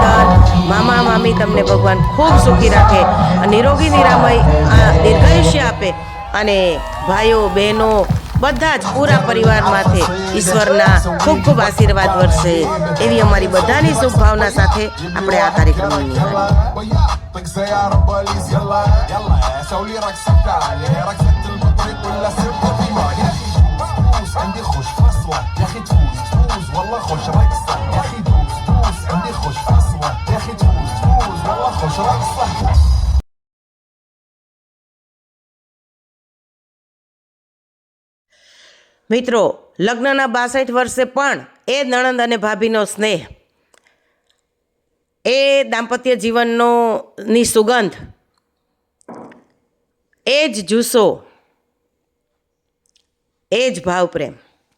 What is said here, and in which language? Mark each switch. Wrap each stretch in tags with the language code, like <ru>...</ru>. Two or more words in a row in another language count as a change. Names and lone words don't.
<gu>મામા મામી તમને ભગવાન ખૂબ સુખી રાખે, નિરોગી નિરામય દીર્ઘાયુષ્ય આપે અને ભાઈઓ બહેનો બધા જ પૂરા પરિવારમાંથી ઈશ્વરના ખૂબ ખૂબ આશીર્વાદ વરસે એવી અમારી બધાની શુભભાવના સાથે આપણે આ કાર્યક્રમની નિહાળીએ.</gu> <ar>ويا طق سيارة بوليس يلا يلا سوي لي رقصة ثانية رقصة البطريق ولا سبة ديما يا أخي دوس عندي خوش فصلة يا أخي دوس والله خوش رقصة يا أخي دوس عندي خوش فصلة يا أخي دوس والله خوش رقصة.</ar> <gu>મિત્રો લગ્નના 62 વર્ષે પણ એ નણંદ અને ભાભીનો સ્નેહ, એ દાંપત્ય જીવનની સુગંધ, એ જ જુસ્સો, એ જ ભાવ પ્રેમ.</gu>